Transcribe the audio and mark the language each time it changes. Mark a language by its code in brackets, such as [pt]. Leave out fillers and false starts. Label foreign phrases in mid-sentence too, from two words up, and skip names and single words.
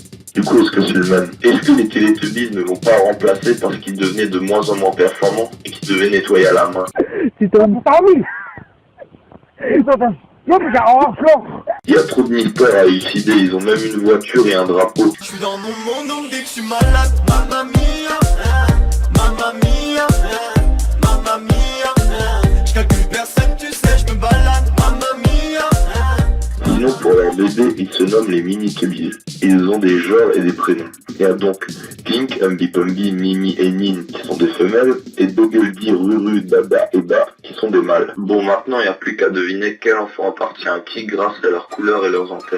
[fr] Du coup, est-ce que c'est le même? Est-ce que les Télétubbies ne l'ont pas remplacé parce qu'ils devenaient de moins en moins performants et qu'ils devaient nettoyer à la main? Il y a trop de mystères à élucider, ils ont même une voiture et un drapeau. Je suis dans mon monde donc dès que je suis malade, [it] mamma mia, mamma mia, mamma mia, [fr] je calcule personne, tu sais, je me balade, [it] mamma mia. [fr] Sinon, pour leur bébé, ils se nomment les Mini-Tubbies. Ils ont des genres et des prénoms. Il y a donc Pink, Umbi-Pumbi, Mimi et Nine qui sont des femelles, et Doggledy, Ruru, Dada et Ba qui sont des mâles. Bon, maintenant, il n'y a plus qu'à deviner quel enfant appartient à qui grâce à leur couleur et leurs antennes.